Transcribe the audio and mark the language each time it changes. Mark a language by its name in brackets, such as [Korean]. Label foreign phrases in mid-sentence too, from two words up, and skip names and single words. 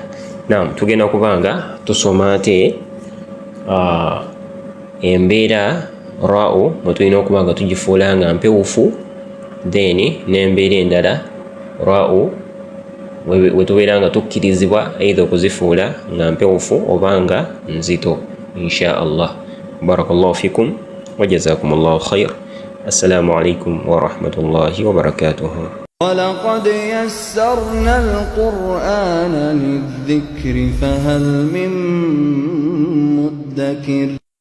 [Ganda] Naam, tugenda kuba nga tusoma ate embeera ra'u mwe tulina okuba nga tugifuula nga mpewufu, then n'embeera endala ra'u we tubeera nga tukkirizibwa either okuzifuula nga mpewufu oba nga nzito, [Arabic] إن شاء الله. بارك الله فيكم وجزاكم الله خير. السلام عليكم ورحمة الله وبركاته. وَلَقَدْ يَسَّرْنَا الْقُرْآنَ لِلذِّكْرِ فَهَلْ مِن مُّدَّكِرٍ